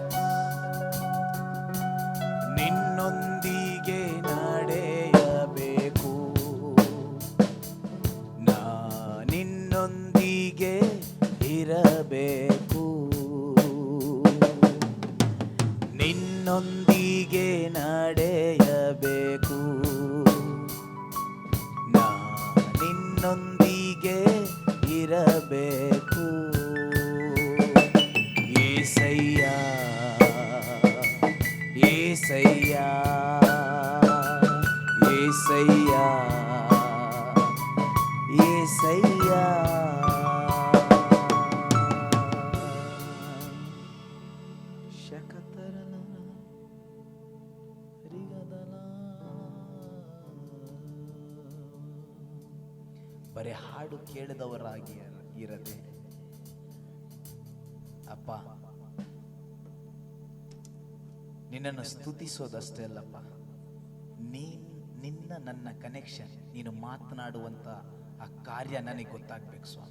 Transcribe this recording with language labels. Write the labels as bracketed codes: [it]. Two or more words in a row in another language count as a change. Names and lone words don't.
[kn] ನಿನ್ನೊಂದಿಗೆ ನಡೆಯಬೇಕು, ನಾ ನಿನ್ನೊಂದಿಗೆ ಇರಬೇಕು, ನಿನ್ನೊಂದಿಗೆ ನಡೆಯಬೇಕು, ನಾ ನಿನ್ನೊಂದಿಗೆ ಇರಬೇಕು. యేసయ్య యేసయ్య యేసయ్య యేసయ్యా. ಶಕತರಲ ರಿಗದಲ. ಬರೀ ಹಾಡು ಕೇಳಿದವರಾಗಿ ಇರದೆ ಅಪ್ಪ, ನಿನ್ನನ್ನು ಸ್ತುತಿಸೋದಷ್ಟೇ ಅಲ್ಲಪ್ಪ, ನಿನ್ನ ನನ್ನ ಕನೆಕ್ಷನ್, ನೀನು ಮಾತನಾಡುವಂತ ಆ ಕಾರ್ಯ ನನಗೆ ಗೊತ್ತಾಗ್ಬೇಕು ಸ್ವಾಮಿ.